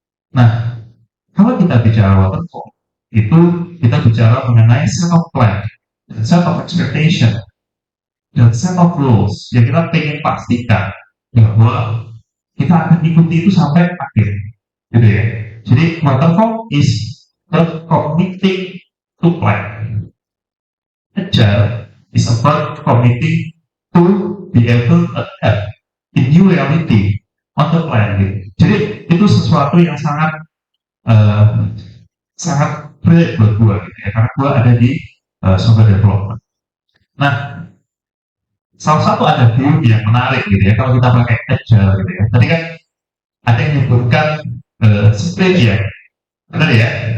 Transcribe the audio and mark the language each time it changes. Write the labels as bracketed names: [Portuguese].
[Indonesian] Nah, kalau kita bicara waterfall, itu kita bicara mengenai [English] set of plan, set of expectation, [Indonesian] dan [English] set of rules [Indonesian] yang kita pengen pastikan bahwa kita akan ikuti itu sampai akhir, gitu ya. Jadi [English] waterfall is not committing to plan. Agile is about committing to be able to adapt in new reality on the plan. [Indonesian] Gitu. Jadi itu sesuatu yang sangat sangat berat buat gua gitu ya, karena gua ada di software development. Nah, salah satu ada view yang menarik gitu ya kalau kita pakai agile gitu ya. Tadi kan ada yang menyebutkan sprint ya, benar ya?